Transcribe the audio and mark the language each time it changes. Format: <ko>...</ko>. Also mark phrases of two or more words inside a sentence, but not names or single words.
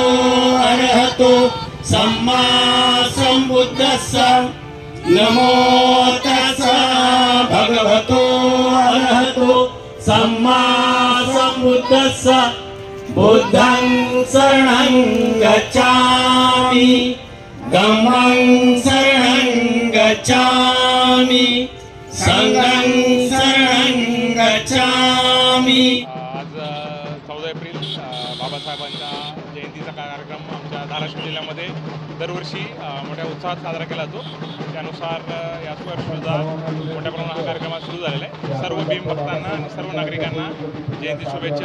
<pi>अरहतो सम्मा सम्बुद्धस्स नमो तस्स भगवतो अरहतो सम्मा सम्बुद्धस्स बुद्धं शरणं गच्छामि धम्मं शरणं गच्छामि संघं शरणं गच्छामि।</pi> <mr>आज 14 एप्रिल बाबासाहेबांच्या जयंतीचा कार्यक्रम आमच्या धाराशिव जिल्ह्यामध्ये दरवर्षी मोठ्या उत्साहात साजरा केला जातो। त्यानुसार यावर्षीसुद्धा मोठ्या प्रमाणात हा कार्यक्रम सुरू झालेला आहे। सर्व भीम भक्तांना आणि सर्व नागरिकांना जयंती शुभेच्छा।</mr>